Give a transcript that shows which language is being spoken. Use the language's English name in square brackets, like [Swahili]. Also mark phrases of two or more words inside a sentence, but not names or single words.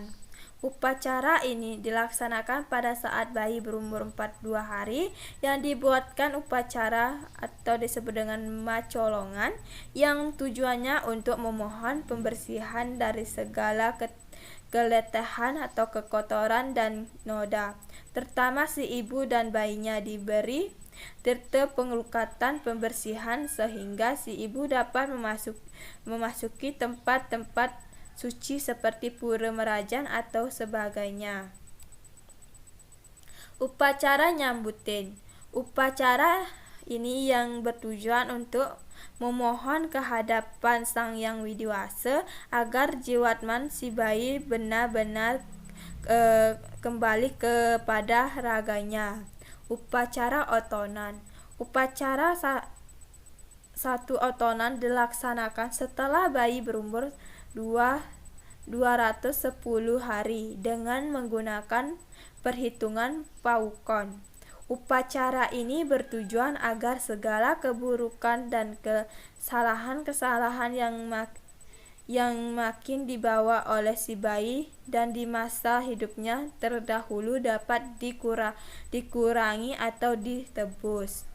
[Indonesian] Upacara ini dilaksanakan pada saat bayi berumur 42 hari yang dibuatkan upacara atau disebut dengan macolongan yang tujuannya untuk memohon pembersihan dari segala keletihan atau kekotoran dan noda. Pertama, si ibu dan bayinya diberi tirta pengelukatan pembersihan sehingga si ibu dapat memasuki tempat-tempat suci seperti pura Merajan atau sebagainya. Upacara nyambutin. Upacara ini yang bertujuan untuk memohon kehadapan Sang Yang Widiwasa agar jiwatman si bayi benar-benar kembali kepada raganya. Upacara otonan. Upacara satu otonan dilaksanakan setelah bayi berumur 210 hari dengan menggunakan perhitungan paukon. Upacara ini bertujuan agar segala keburukan dan kesalahan-kesalahan yang makin dibawa oleh si bayi dan di masa hidupnya terdahulu dapat dikurangi atau ditebus.